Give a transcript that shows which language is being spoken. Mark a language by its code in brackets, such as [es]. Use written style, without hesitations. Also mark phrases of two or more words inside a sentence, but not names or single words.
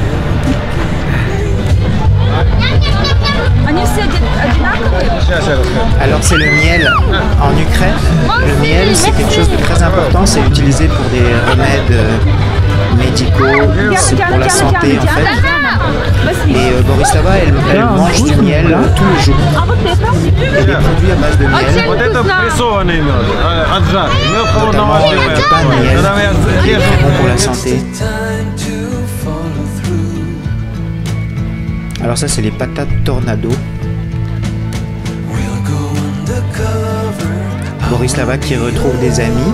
[fr] Alors c'est le miel en Ukraine. Le miel c'est quelque chose de très important, c'est utilisé pour des remèdes médicaux, c'est pour la santé en fait. Et Borislava elle mange du miel tous les jours. Et des produits à base de miel. [ru] Вот это прессованный мед, отжатый. Мед [fr] Notamment du pain de miel, qui est très bon pour la santé. Alors ça c'est les patates tornado. Borislava qui retrouve des amis.